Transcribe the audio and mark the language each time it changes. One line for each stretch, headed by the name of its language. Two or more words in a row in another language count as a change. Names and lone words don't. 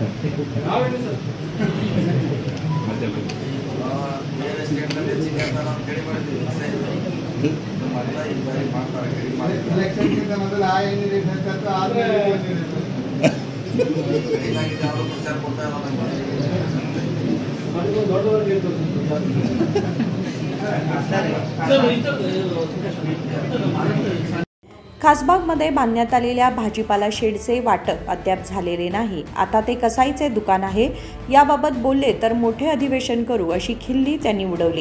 Kannada: ಬೇರೆ ಸ್ಟೇಟ್ನಲ್ಲಿ ಹೆಚ್ಚಿಗೆ ಅಂತ ನಾವು ಕಡಿಮೆ ಮಾಡ್ತೀವಿ. ಮೊದಲ ಈ ಬಾರಿ ಮಾಡ್ತಾರೆ, ಕಡಿಮೆ ಮಾಡ್ತಾರೆ. ಕಡಿಮೆ ಆಗಿದೆ, ಅವರು ಪ್ರಚಾರ ಕೊಡ್ತಾ ಇಲ್ಲ ನಮಗೆ.
Marathi: खासबागमध्ये बांधण्यात आलेल्या भाजीपाला शेडचे वाटप अद्याप झालेले नाही. आता ते कसाईचे दुकान आहे याबाबत बोलले तर मोठे अधिवेशन करू अशी खिल्ली त्यांनी उडवली.